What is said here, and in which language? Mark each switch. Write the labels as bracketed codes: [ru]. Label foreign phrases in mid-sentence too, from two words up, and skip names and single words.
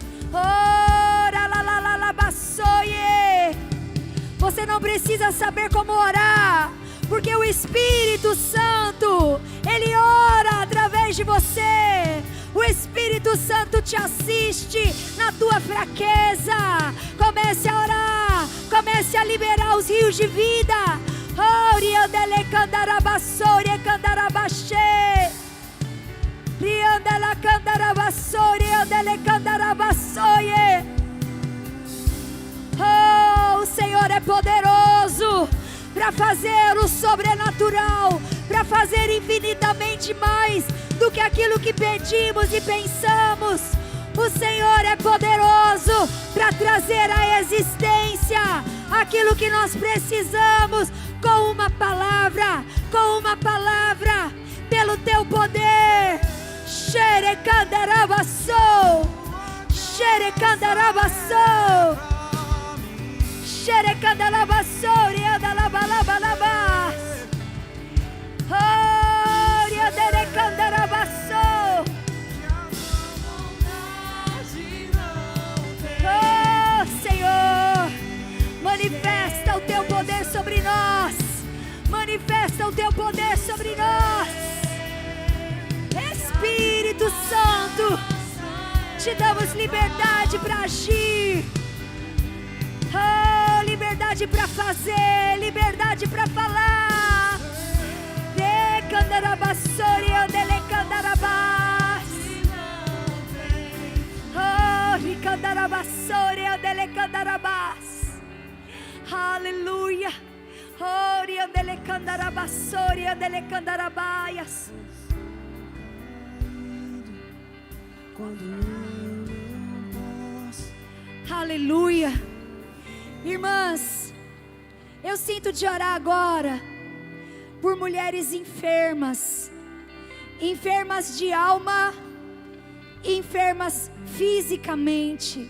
[pt] Oh, Você não precisa saber como orar, porque o Espírito Santo, Ele ora através de você. O Espírito Santo te assiste na tua fraqueza. Comece a orar, comece a liberar os rios de vida. Riandele candarabassore candarabaxê. Riandela candarabassore riandele candarabassoie. Oh, o Senhor é poderoso para fazer o sobrenatural, para fazer infinitamente mais do que aquilo que pedimos e pensamos. O Senhor é poderoso para trazer à existência aquilo que nós precisamos com uma palavra, pelo teu poder. Xerecandarabassou, xerecandarabassou, xerecandarabassou, riandalabalabas. Oh, rianderecandarabassou. Oh, Senhor, manifesta o teu poder sobre nós. Manifesta o teu poder sobre nós. Espírito Santo, te damos liberdade para agir. Oh, liberdade para fazer, liberdade para falar. Decandarabassori andelecandarabas. Oh, ricandarabassori andelecandarabas. Aleluia. Oh, riandelecandarabasori andelecandarabaias. Aleluia. Irmãs, eu sinto de orar agora por mulheres enfermas, enfermas de alma, enfermas fisicamente.